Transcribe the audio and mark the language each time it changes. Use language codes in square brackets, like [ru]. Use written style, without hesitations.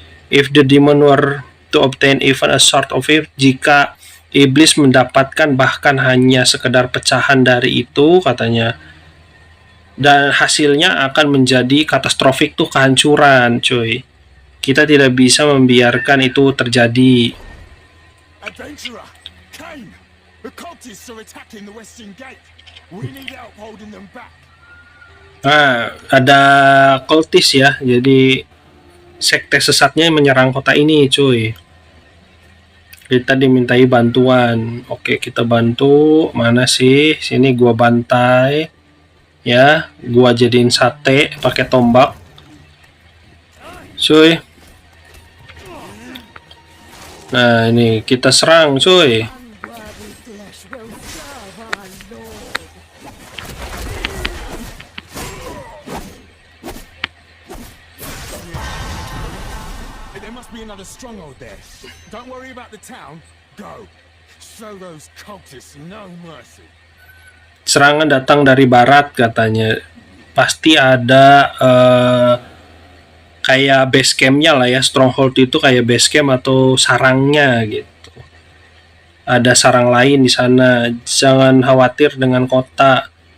[en] If the demon were to obtain even a sort of it, [id] jika iblis mendapatkan bahkan hanya sekedar pecahan dari itu katanya, dan hasilnya akan menjadi katastrofik tuh, kehancuran cuy. Kita tidak bisa membiarkan itu terjadi. [en] Adventurer, Kane! The cultists are attacking the western gate. We need help holding them back. [id] Nah, ada cultis ya, jadi sekte sesatnya yang menyerang kota ini cuy. Kita dimintai bantuan. Oke, kita bantu. Mana sih? Sini gua bantai. Ya, gua jadiin sate pakai tombak. Cuy. Nah, ini kita serang, cuy. [en] Unworthy flesh will serve our lord. There must be another stronghold there. Don't worry about the town. Go. Show those cultists no mercy. [id] Serangan datang dari barat katanya. Pasti ada kayak base campnya lah ya. Stronghold itu kayak base camp atau sarangnya gitu. Ada sarang lain di sana. Jangan khawatir dengan kota.